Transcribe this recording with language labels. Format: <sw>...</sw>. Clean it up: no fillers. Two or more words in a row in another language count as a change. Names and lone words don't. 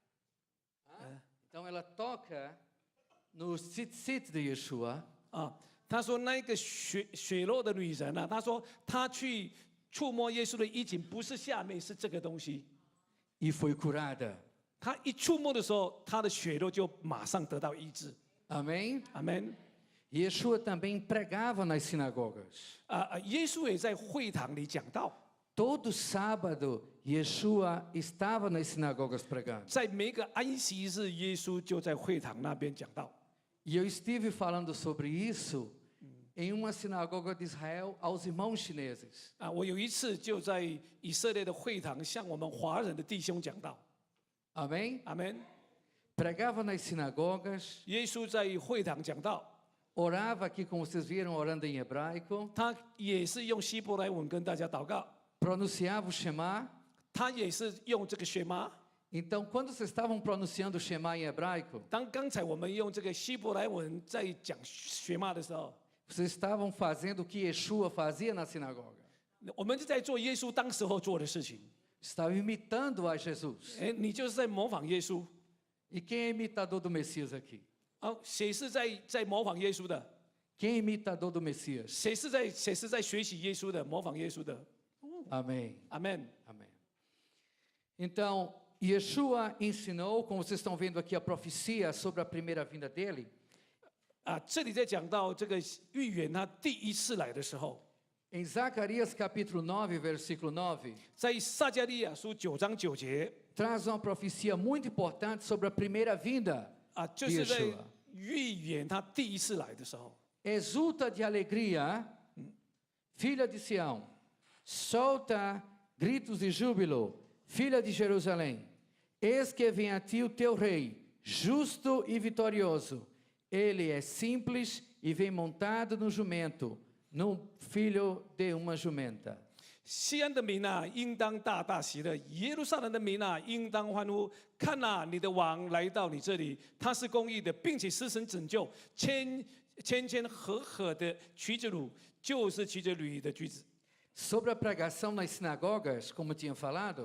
<pt>Então ela toca no tzitzit de Yeshua,</pt> <zh>他说那个血肉的女人啊，他说她去触摸耶稣的衣襟，不是下面，是这个东西。</zh> <pt>e foi curada.</pt> <zh>他一触摸的时候，他的血肉就马上得到医治。</zh> <pt>Amém?</pt> <zh>阿门。</zh> <pt>Yeshua também pregava nas sinagogas.</pt> <zh>耶稣也在会堂里讲道，</zh> <pt>Todo sábado, Yeshua estava nas sinagogas pregando.</pt> <zh>在每个安息日，耶稣就在会堂那边讲道。</zh> <pt>E eu estive falando sobre isso em uma sinagoga de Israel aos irmãos chineses.</pt> <zh>我有一次就在以色列的会堂向我们华人的弟兄讲道。</zh> <pt>Amém?</pt> <zh>阿门。</zh> <pt>Pregava nas sinagogas,</pt> <zh>耶稣在会堂讲道，</zh> <pt>orava aqui, como vocês viram, orando em hebraico,</pt> <zh>他也是用希伯来文跟大家祷告，</zh> <pt>pronunciava o Shema.</pt> <zh>他也是用这个血吗？</zh> <pt>Então, quando vocês estavam pronunciando o Shema em hebraico,</pt> <zh>当刚才我们用这个希伯来文在讲血吗的时候，</zh> <pt>vocês estavam fazendo o que Yeshua fazia na sinagoga.</pt> <zh>我们就在做耶稣当时候做的事情。</zh> <pt>Estavam imitando a Jesus.</pt> <zh>你就是在模仿耶稣。</zh> <pt>E quem é imitador do Messias aqui?</pt> <zh>谁是在模仿耶稣的？</zh> <pt>Quem é imitador do Messias?</pt> <zh>谁是在学习耶稣的，模仿耶稣的？</zh> <pt>Amém.</pt> <zh>阿门。</zh> <pt>Amém. Então, Yeshua ensinou, como vocês estão vendo aqui a profecia sobre a primeira vinda dele,</pt> <zh>这里在讲到这个预言他第一次来的时候，</zh> <pt>em Zacarias capítulo 9, versículo 9,</pt> <zh>在撒迦利亚书9章9节</zh> <pt>traz uma profecia muito importante sobre a primeira vinda</pt> <zh>就</zh> <pt>de</pt> <zh>是在</zh> <pt>Yeshua.</pt> <zh>预言他第一次来的时候。</zh> <pt>Exulta de alegria, filha de Sião, solta gritos de júbilo, filha de Jerusalém. Eis que vem a ti o teu rei, justo e vitorioso. Ele é simples e vem montado no jumento, no filho de uma jumenta.</pt> <zh>西安的民呐，应当大大喜乐；耶路撒冷的民呐，应当欢呼。看呐，你的王来到你这里，他是公义的，并且施行拯救，谦和的骑着驴，就是骑着驴的驹子。</zh> <pt>Sobre a pregação nas sinagogas, como tinha falado,</pt>